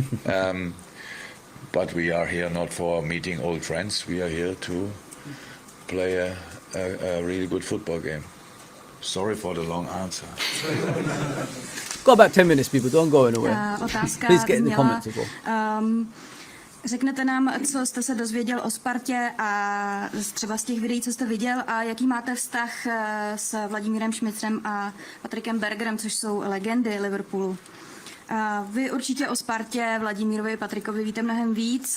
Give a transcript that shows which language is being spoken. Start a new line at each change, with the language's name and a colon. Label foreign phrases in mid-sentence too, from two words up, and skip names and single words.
English: But we are here not for meeting old friends. We are here to play a really good football game. Sorry for the long answer. Got about 10 minutes, people. Don't go anywhere.
Czech: Otázka
English: Please get in the
Czech: zněla,
English: comments as well.
Czech: Řeknete nám, co jste se dozvěděl o Spartě a třeba z těch videí, co jste viděl, a jaký máte vztah s Vladimírem Šmicrem a Patrikem Bergerem, což jsou legendy Liverpoolu. Vy určitě o Spartě, Vladimírovi, Patrikovi víte mnohem víc.